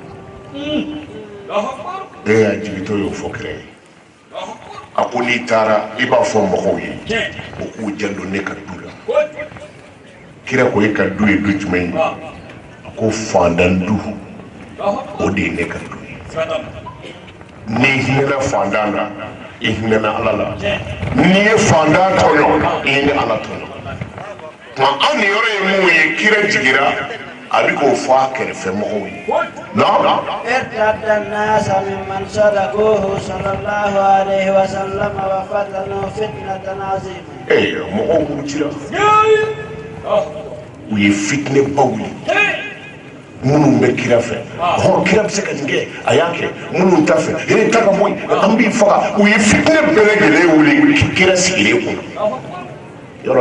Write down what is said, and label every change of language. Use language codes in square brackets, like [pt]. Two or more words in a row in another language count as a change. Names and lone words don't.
[bm] e y'a jigitɔ y'o fɔ kira ye a ko n'i taara i b'a fɔ mɔgɔw ye o k'u janto ne ka du la kira ko e ka du ye du jumɛn ye a ko fandan du o de ye ne ka du ye n'i hinɛna fandan na i hinɛna ala la n'i ye fandan tɔɲɔ i ye ni ala tɔɲɔ nka anw ni yɔrɔ ye mun ye kira jigira a bɛ k'o fɔ a kɛrɛfɛ mɔgɔw ye [ar] ارتد الناس ممن صدقوه صلى الله عليه وسلم وفتنوا فتنة عظيمة [bm] mɔgɔw murutira u ye fitinɛbaw ye minnu bɛ kira fɛ kira bɛ se ka nin kɛ a y'a kɛ minnu t'a fɛ ta ka bɔ yen an b'i faga u ye fitinɛ bɛɛ lajɛlen wuli kira sigilen kunna yɔrɔ